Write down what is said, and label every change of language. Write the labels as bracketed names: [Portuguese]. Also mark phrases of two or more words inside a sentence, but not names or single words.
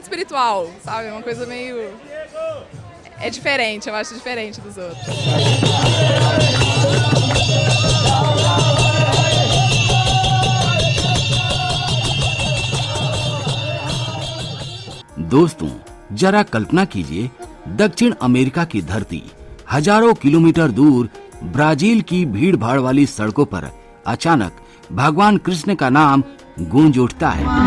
[Portuguese] espiritual, sabe? Uma coisa meio... É diferente, eu acho diferente dos outros. [Hindi] दोस्तों, जरा कल्पना कीजिए, दक्षिण अमेरिका की धरती हजारों किलोमीटर दूर ब्राजील की भीड़ भाड़ वाली सड़कों पर अचानक भगवान कृष्ण का नाम गूंज उठता है।